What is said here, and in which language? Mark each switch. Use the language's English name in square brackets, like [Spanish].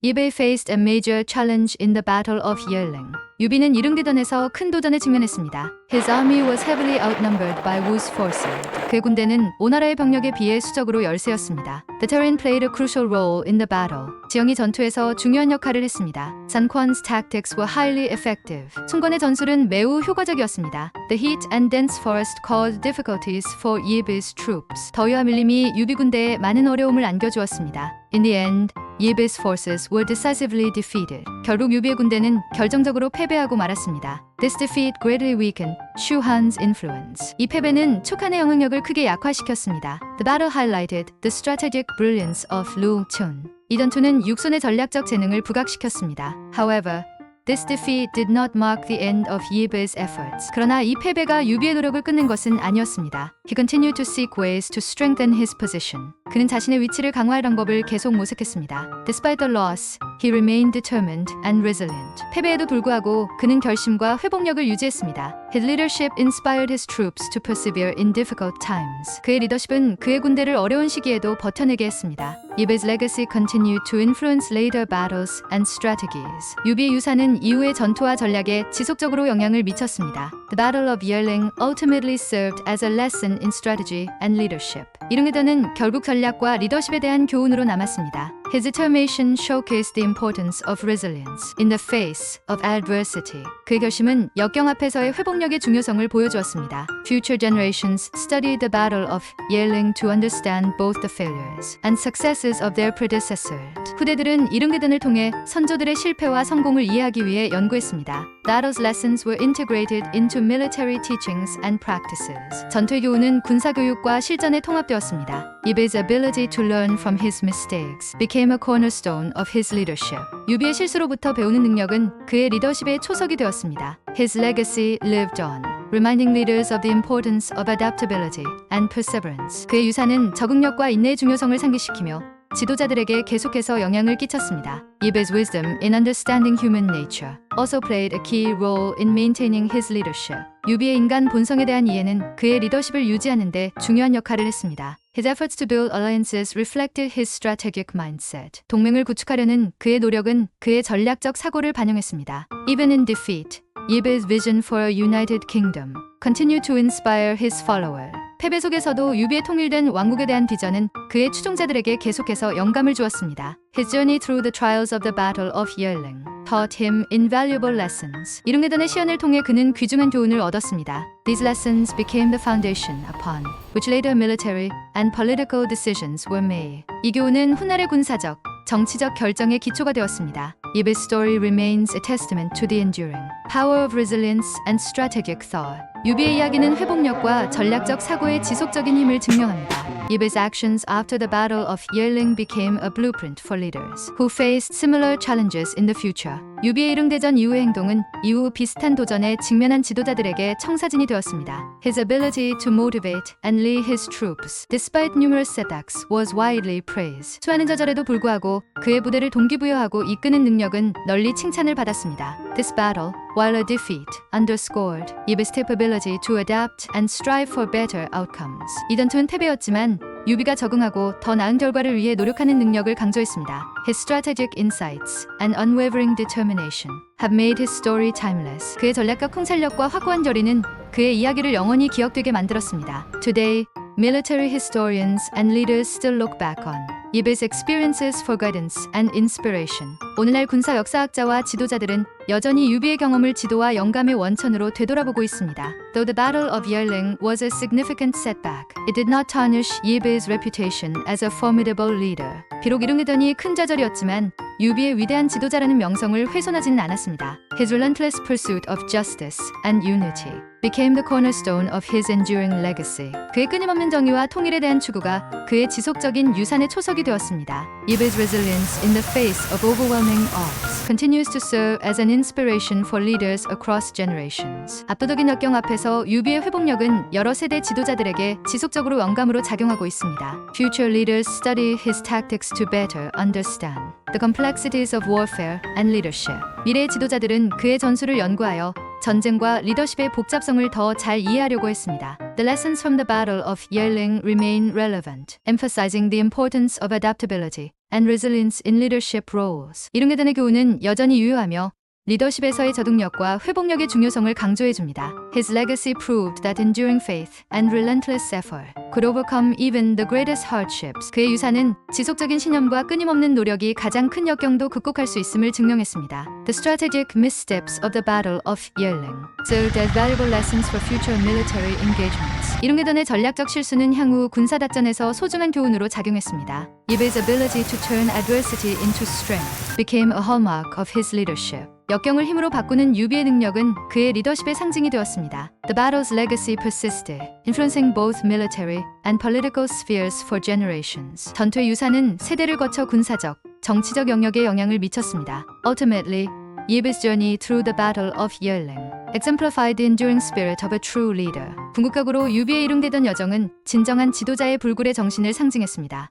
[English] Yibei faced a major challenge in the Battle of Yearling. [Korean] 유비는 이릉대전에서 큰 도전에 직면했습니다. [English] His army was heavily outnumbered by Wu's forces. [Korean] 그의 군대는 오나라의 병력에 비해 수적으로 열세였습니다. [English] The terrain played a crucial role in the battle. [Korean] 지형이 전투에서 중요한 역할을 했습니다. [English] Sun Quan's tactics were highly effective. [Korean] 순관의 전술은 매우 효과적이었습니다. [English] The heat and dense forest caused difficulties for Yibei's troops. [Korean] 더위와 밀림이 유비 군대에 많은 어려움을 안겨주었습니다. [English] In the end, Yibei's forces were decisively defeated. [Korean] 결국 유비의 군대는 결정적으로 패배하고 말았습니다. [English] This defeat greatly weakened Shu Han's influence. [Korean] 이 패배는 촉한의 영향력을 크게 약화시켰습니다. [English] The battle highlighted the strategic brilliance of Lu Chun. [Korean] 이 전투는 육손의 전략적 재능을 부각시켰습니다. [English] However, this defeat did not mark the end of Yibei's efforts. [Korean] 그러나 이 패배가 유비의 노력을 끊는 것은 아니었습니다. [English] He continued to seek ways to strengthen his position. [Korean] 그는 자신의 위치를 강화할 방법을 계속 모색했습니다. [English] Despite the loss, he remained determined and resilient. [Korean] 패배에도 불구하고 그는 결심과 회복력을 유지했습니다. [English] His leadership inspired his troops to persevere in difficult times. [Korean] 그의 리더십은 그의 군대를 어려운 시기에도 버텨내게 했습니다. [English] Yibei's legacy continued to influence later battles and strategies. [Korean] 유비의 유산은 이후의 전투와 전략에 지속적으로 영향을 미쳤습니다. [English] The Battle of Yearling ultimately served as a lesson in strategy and leadership. [Korean] 이릉대전은 결국 전략과 리더십에 대한 교훈으로 남았습니다. [English] His determination showcased the importance of resilience in the face of adversity. [Korean] 그의 결심은 역경 앞에서의 회복력의 중요성을 보여주었습니다. [English] Future generations studied the Battle of Yearling to understand both the failures and successes of their predecessors. [Korean] 후대들은 이릉대전을 통해 선조들의 실패와 성공을 이해하기 위해 연구했습니다. [English] Battle's lessons were integrated into military teachings and practices. [Korean] 전투의 교훈은 군사 교육과 실전에 통합되었습니다. [English] Yibei's ability to learn from his mistakes became a cornerstone of his leadership. [Korean] 유비의 실수로부터 배우는 능력은 그의 리더십의 초석이 되었습니다. [English] His legacy lived on, reminding leaders of the importance of adaptability and perseverance. [Korean] 그의 유산은 적응력과 인내의 중요성을 상기시키며 지도자들에게 계속해서 영향을 끼쳤습니다. [English] Yibei's wisdom in understanding human nature also played a key role in maintaining his leadership. [Korean] 유비의 인간 본성에 대한 이해는 그의 리더십을 유지하는 데 중요한 역할을 했습니다. [English] His efforts to build alliances reflected his strategic mindset. [Korean] 동맹을 구축하려는 그의 노력은 그의 전략적 사고를 반영했습니다. [English] Even in defeat, Yibei's vision for a united kingdom continued to inspire his followers. [Korean] 패배 속에서도 유비의 통일된 왕국에 대한 비전은 그의 추종자들에게 계속해서 영감을 주었습니다. [English] His journey through the trials of the Battle of Yearling taught him invaluable lessons. [Korean] 이릉대전의 시연을 통해 그는 귀중한 교훈을 얻었습니다. [English] These lessons became the foundation upon which later military and political decisions were made. [Korean] 이 교훈은 훗날의 군사적, 정치적 결정의 기초가 되었습니다. [English] Yibei's story remains a testament to the enduring power of resilience and strategic thought. [Korean] 유비의 이야기는 회복력과 전략적 사고의 지속적인 힘을 증명합니다. [English] Yibei's actions after the Battle of Yearling became a blueprint for leaders who faced similar challenges in the future. [Korean] 유비의 이릉대전 이후의 행동은 이후 비슷한 도전에 직면한 지도자들에게 청사진이 되었습니다. [English] His ability to motivate and lead his troops, despite numerous setbacks, was widely praised. [Korean] 수많은 저절에도 불구하고 그의 부대를 동기부여하고 이끄는 능력은 널리 칭찬을 받았습니다. [English] This battle, while a defeat, underscored Yibei's capability to adapt and strive for better outcomes. [Korean] 이 전투는 패배였지만 유비가 적응하고 더 나은 결과를 위해 노력하는 능력을 강조했습니다. [English] His strategic insights and unwavering determination have made his story timeless. [Korean] 그의 전략과 통찰력과 확고한 결의는 그의 이야기를 영원히 기억되게 만들었습니다. [English] Today, military historians and leaders still look back on Yibei's experiences for guidance and inspiration. [Korean] 오늘날 군사 역사학자와 지도자들은 여전히 유비의 경험을 지도와 영감의 원천으로 되돌아보고 있습니다. [English] Though the Battle of Yearling was a significant setback, it did not tarnish Yibei's reputation as a formidable leader. [Korean] 비록 이릉대전이 큰 좌절이었지만 유비의 위대한 지도자라는 명성을 훼손하지는 않았습니다. [English] His relentless pursuit of justice and unity became the cornerstone of his enduring legacy. [Korean] 그의 끊임없는 정의와 통일에 대한 추구가 그의 지속적인 유산의 초석이 되었습니다. [English] Yibei's resilience in the face of overwhelming odds continues to serve as an inspiration for leaders across generations. [Korean] 압도적인 역경 앞에서 유비의 회복력은 여러 세대 지도자들에게 지속적으로 영감으로 작용하고 있습니다. [English] Future leaders study his tactics to better understand the complexities of warfare and leadership. [Korean] 미래의 지도자들은 그의 전술을 연구하여 전쟁과 리더십의 복잡성을 더 잘 이해하려고 했습니다. [English] The lessons from the Battle of Yearling remain relevant, emphasizing the importance of adaptability and resilience in leadership roles. [Korean] 이릉대단의 교훈은 여전히 유효하며 리더십에서의 저동력과 회복력의 중요성을 강조해줍니다. [English] His legacy proved that enduring faith and relentless effort could overcome even the greatest hardships. [Korean] 그의 유산은 지속적인 신념과 끊임없는 노력이 가장 큰 역경도 극복할 수 있음을 증명했습니다. [English] The strategic missteps of the Battle of Yearling served as valuable lessons for future military engagements. [Korean] 이릉대단의 전략적 실수는 향후 군사다전에서 소중한 교훈으로 작용했습니다. [English] Yebe's ability to turn adversity into strength became a hallmark of his leadership. [Korean] 역경을 힘으로 바꾸는 유비의 능력은 그의 리더십의 상징이 되었습니다. [English] The battle's legacy persisted, influencing both military and political spheres for generations. [Korean] 전투의 유산은 세대를 거쳐 군사적, 정치적 영역에 영향을 미쳤습니다. [English] Ultimately, Yebe's journey through the Battle of Yearling exemplified the enduring spirit of a true leader. [Korean] 궁극적으로 유비의 이릉되던 여정은 진정한 지도자의 불굴의 정신을 상징했습니다.